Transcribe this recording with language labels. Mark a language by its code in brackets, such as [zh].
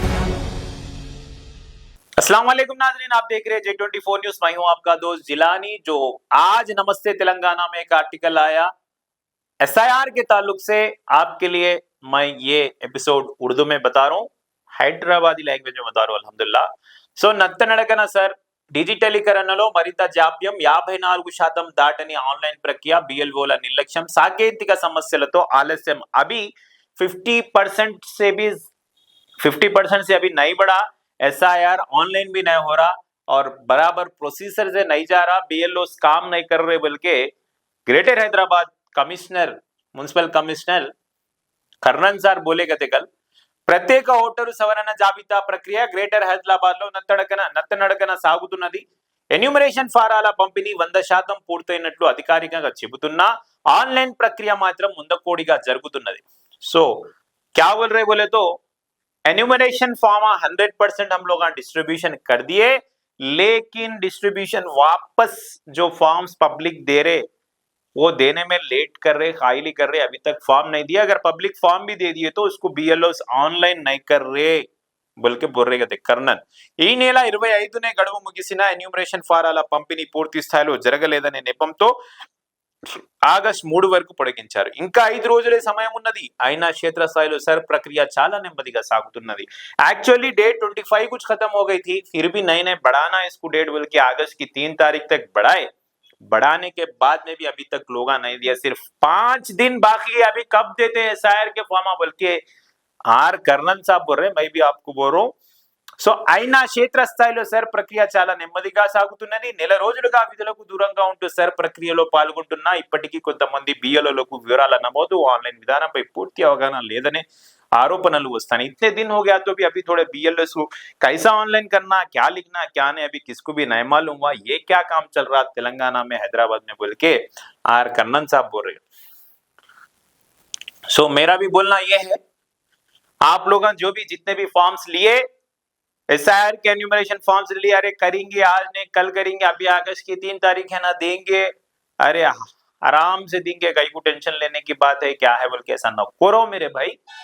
[hi] अस्सलाम वालेकुम नाज़रीन, आप देख रहे हैं J24 न्यूज़। मैं हूं आपका दोस्त जिलानी। जो आज नमस्ते तेलंगाना में एक आर्टिकल आया एसआईआर के ताल्लुक से, आपके लिए मैं ये एपिसोड उर्दू में बता रहा हूँ, హైదరాబాదీ లాంగ్వేజ్ में बता रहा हूँ अल्हम्दुलिल्लाह। [te] సో నత్తనడకన సార్ డిజిటలీకరణలో మరింత జాప్యం, 54% దాటని ఆన్లైన్ ప్రక్రియ, బిఎల్ఓల నిర్లక్ష్యం, సాంకేతిక సమస్యలతో ఆలస్యం। [hi] अभी 50% से भी 50% से अभी नहीं बढ़ा। एसआईआर ऑनलाइन भी नहीं हो रहा और बराबर प्रोसीजर से नहीं जा रहा। बीएलओ काम नहीं कर रहे, बल्कि greater Hyderabad commissioner, [te] municipal commissioner Karnan sir [hi] बोले गए कल, [te] ప్రత్యేక ఓటరు సవరణ జాబితా ప్రక్రియ గ్రేటర్ హైదరాబాద్ లో నత్తనడకన సాగుతున్నది। ఎన్యూమరేషన్ ఫారాల పంపిణీ 100% పూర్తయినట్లు అధికారికంగా చెబుతున్నా ఆన్లైన్ ప్రక్రియ మాత్రం ముందకోడిగా జరుగుతున్నది। [hi] సో क्या बोल रहे बोले तो एन्यूमरेशन फॉर्म 100% हम लोग डिस्ट्रीब्यूशन कर दिए, लेकिन डिस्ट्रीब्यूशन वापस जो फॉर्म्स पब्लिक दे रहे वो देने में लेट कर रहे, खाइली कर रहे, अभी तक फॉर्म नहीं दिया। अगर पब्लिक फॉर्म भी दे दिए तो उसको बीएलओस ఆన్లైన్ नहीं कर रहे బల్కి బొర్రేగతే కర్ణన్। [te] ఈ నెల 25నే గడువు ముగిసిన ఎన్యూమరేషన్ ఫారాల పంపిణీ పూర్తి స్థాయిలో జరగలేదనే నెపంతో ఆగస్ట్ 3 వరకు పొడిగించారు। ఇంకా 5 రోజులే సమయం ఉన్నది, అయినా క్షేత్రస్థాయిలో సర్ ప్రక్రియ చాలా నెమ్మదిగా సాగుతున్నది। [hi] एक्चुअली डेट 25 कुछ खत्म हो गई थी, फिर भी नए नए बढ़ाना है इसको डेट, बल्कि अगस्त की 3 तारीख तक बढ़ाए। बढ़ाने के बाद में भी अभी तक लोग नहीं दिया, सिर्फ 5 दिन बाकी है। अभी कब देते हैं एसआईआर के फॉर्म, बल्कि आर कर्नल साहब बोल रहे हैं, मैं भी आपको बोल रहा हूँ। [te] సో అయినా క్షేత్రస్థాయిలో సర్ ప్రక్రియ చాలా నెమ్మదిగా సాగుతున్నది। నెల రోజులుగా విధులకు దూరంగా ఉంటూ సర్ ప్రక్రియలో పాల్గొంటున్నా ఇప్పటికీ కొంతమంది బిఎల్ఓలకు వివరాల నమోదు, ఆన్లైన్ విధానంపై పూర్తి అవగాహన లేదనే आरोपणలు వస్తాయి। [hi] इतने दिन हो गया तो भी अभी थोड़े बीएलओस को कैसा ऑनलाइन करना, क्या लिखना, क्या नहीं, अभी किसको भी नहीं मालूम हुआ। ये क्या काम चल रहा तेलंगाना में, हैदराबाद में, बोल के आर कन्नन साहब बोल रहे। सो मेरा भी बोलना ये है, आप लोग जो भी जितने भी फॉर्म्स लिए, एसआईआर के एन्यूमरेशन फॉर्म्स लिए, अरे करेंगे आज नहीं कल करेंगे, अभी अगस्त की 3 तारीख है ना, देंगे, अरे आराम से देंगे, कहीं को टेंशन लेने की बात है क्या है, बल्कि ऐसा न करो मेरे भाई।